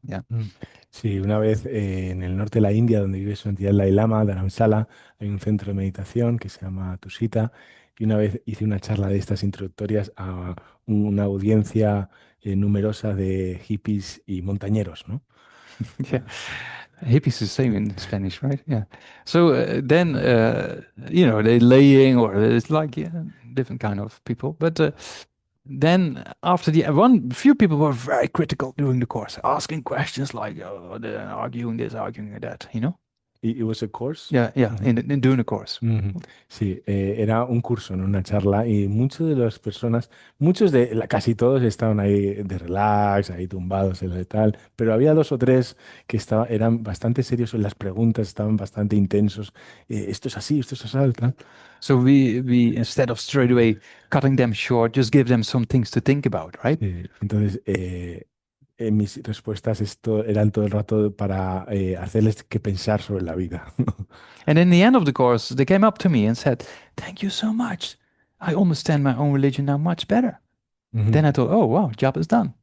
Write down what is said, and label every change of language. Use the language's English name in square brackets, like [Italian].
[English] Yeah. [Spanish] Sí, una vez en el norte de la India, donde vive su entidad el Dalai Lama, Dharamsala, hay un centro de meditación que se llama Tushita Y una vez hice una charla de estas introductorias a una audiencia numerosa de hippies y montañeros, ¿no? [English] Yeah. Hippies is the same in Spanish, right? Yeah. So then, they laying or it's like different kind of people. But then after the one, few people were very critical during the course, asking questions like, oh, they're arguing this, arguing that. It was a course. Yeah, yeah, Ujú. during the course. Ujú. [Spanish] Sí, era un curso, no una charla, y muchas de las personas, casi todos estaban ahí de relax, ahí tumbados en lo de tal, pero había dos o tres que eran bastante serios en las preguntas, estaban bastante intensos. Esto es así, esto es así, tal. [English] So we instead of straight away cutting them short, just give them some things to think about, right? [Spanish] Entonces, mis respuestas eran todo el rato para hacerles que pensar sobre la vida. [English] And in the end of the course, they came up to me and said, "Thank you so much. I understand my own religion now much better." Ujú. Then I thought, "Oh wow, job is done."